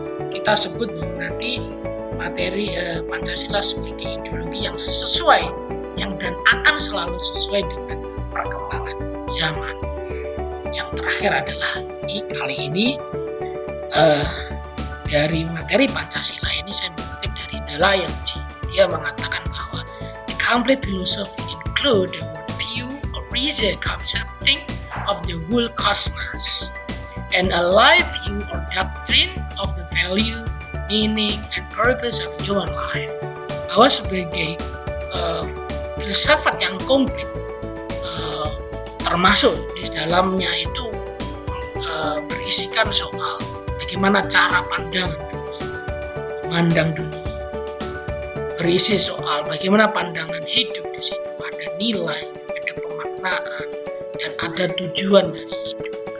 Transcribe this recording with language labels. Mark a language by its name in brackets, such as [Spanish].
[Indonesian] Kita sebut bahwa nanti materi Pancasila sebagai ideologi yang sesuai, dan akan selalu sesuai dengan perkembangan zaman. Yang terakhir adalah kali ini dari materi Pancasila ini saya mengutip dari Delayan. Dia mengatakan bahwa [English] the complete philosophy include the worldview or reason concepting of the whole cosmos and a life view or doctrine of the value, meaning, and purpose of human life. [Indonesian] Bahwa sebagai filsafat yang komplit, termasuk di dalamnya itu berisikan soal bagaimana cara memandang dunia, berisi soal bagaimana pandangan hidup di situ, ada nilai, ada pemaknaan, dan ada tujuan dari hidup.